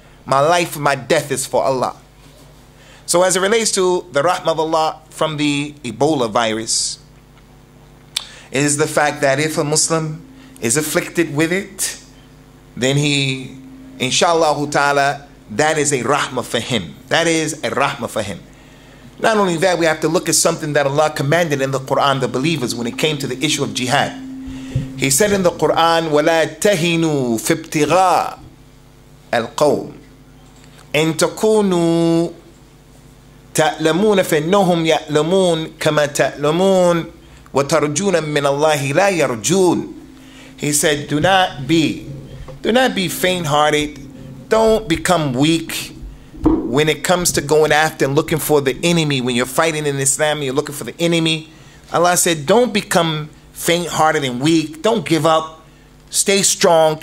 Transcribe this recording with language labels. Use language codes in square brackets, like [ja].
[en] My life and my death is for Allah. So as it relates to the rahmah of Allah from the Ebola virus, is the fact that if a Muslim is afflicted with it, then he, inshallah ta'ala, that is a rahmah for him. That is a rahmah for him. Not only that, we have to look at something that Allah commanded in the Quran, the believers, when it came to the issue of jihad. He said in the Quran, [ar] وَلَا تَهِنُوا فِي ابْتِغَاءِ الْقَوْمِ إِن تَكُونُوا تَأْلَمُونَ فَإِنَّهُمْ يَأْلَمُونَ كَمَا تَأْلَمُونَ وَتَرْجُونَ مِنَ اللَّهِ لَا يَرْجُونَ. [en] He said, do not be faint-hearted. Don't become weak when it comes to going after and looking for the enemy. When you're fighting in Islam, you're looking for the enemy. Allah said, don't become faint-hearted and weak. Don't give up. Stay strong.